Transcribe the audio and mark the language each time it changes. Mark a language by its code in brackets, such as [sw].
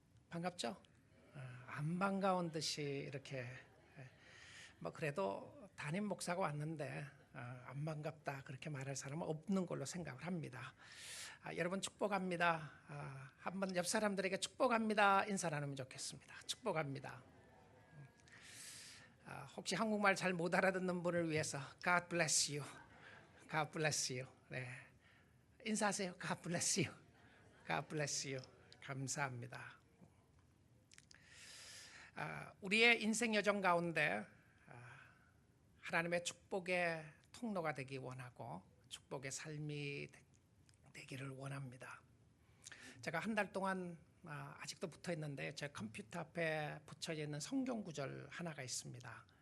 [ko] 반갑죠? 안 반가운 듯이 이렇게 그래도 담임 목사가 왔는데 안 반갑다 그렇게 말할 사람은 없는 걸로 생각을 합니다. 여러분 축복합니다. 한번 옆 사람들에게 축복합니다 인사 나누면 좋겠습니다. 축복합니다. 혹시 한국말 잘 못 알아듣는 분을 위해서 [en] God bless you, God bless you. [ko] 네, 인사하세요. [en] God bless you, God bless you. [ko] 감사합니다. 우리의 인생 여정 가운데 하나님의 축복의 통로가 되기 원하고 축복의 삶이 되기를 원합니다. 제가 한 달 동안 아직도 붙어 있는데 제 컴퓨터 앞에 붙여져 있는 성경 구절 하나가 있습니다.